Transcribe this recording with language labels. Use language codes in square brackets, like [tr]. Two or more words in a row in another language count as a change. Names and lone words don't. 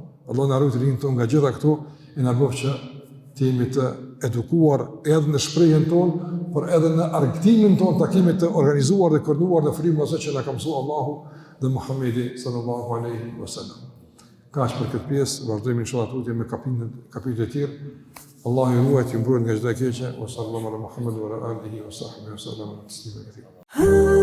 [sq] Allah na ruaj rinin tonë nga gjitha këto e na bëf që të jemi të edukuar edhe në shprehjen tonë, por edhe në argëtimin tonë të kemi të organizuar dhe koordinuar në frymën asaj që na ka mësuar Allahu dhe Muhamedi [ar] صلى الله عليه وسلم. [sq] Kaq për këtë pjesë, vazhdojmë inshallah tutje me kapitujt e tjerë. Allahu ju ruaj, ju mbrojë nga çdo e keqe. [ar] صلى الله على محمد وعلى آله وصحبه وسلم.